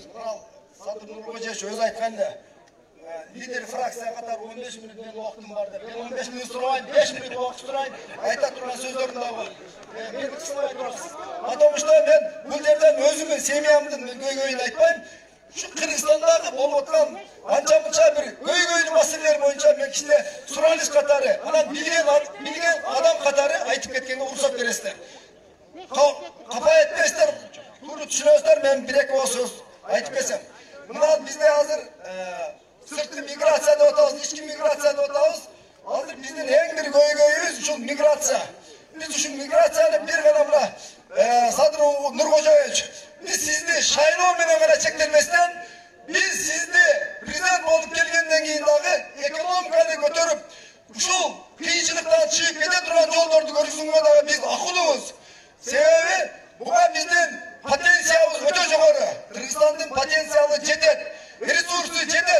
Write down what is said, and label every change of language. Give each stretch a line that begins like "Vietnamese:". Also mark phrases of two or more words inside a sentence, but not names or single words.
Kyrgyz: Садыр Нуркожоевич өзү айтканда, лидер фракция катары 15 мүнөт менен убактым бар деп. Мен 15 мүнөт сурабайм, 5 мүнөт убакыт сурайм. Айта турган сөздөрүм да бар. Мен кыскалай турасыз.
Russian: Потому что
Kyrgyz: мен бул жерден өзүмдүн семьямдын көйгөйүн айтпайм. Ушу Кыргызстанда болуп аткан анча-мынча бир көйгөйлүү маселелер боюнча мен кичине суралыш катары, анан билген адам катары айтып кеткенге уруксат бересиздер. Капа этпеңиздер, туура түшүнөсүздөр, мен бир-эки ооз сөз айтып кетсем. Мына бизде азыр сырткы миграция деп атабыз, ички миграция деп атабыз. Азыр биздин эң бир көйгөйүбүз ушул миграция. Biz ушул миграцияны бир гана мына Садыр Нуркожоевич, биз сизди шайлоо менен гана чектелбестен, биз сизди президент болуп келгенден кийин дагы экономиканы көтөрүп, ушул кыйынчылыктан чыгып кете турган жолдорду көрсөтүүгө дагы биз акылыбыз. Себеби буга биздин потенциялыбыз өтө жогору. Кыргызстандын потенциалы жетет, ресурсу жетет.